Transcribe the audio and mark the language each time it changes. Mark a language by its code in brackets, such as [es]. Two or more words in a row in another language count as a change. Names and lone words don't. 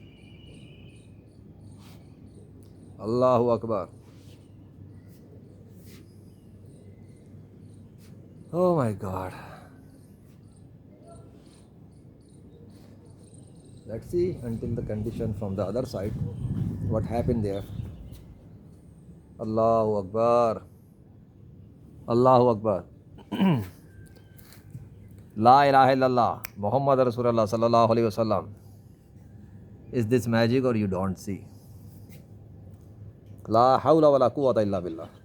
[ar] الله أكبر. [en] Oh my god. Let's see until the condition from the other side. What happened there? [ar] الله أكبر. الله أكبر. لا إله إلا الله محمد رسول الله صلى الله عليه وسلم. [en] Is this magic or you don't see? [ar] لا حول ولا قوة إلا بالله.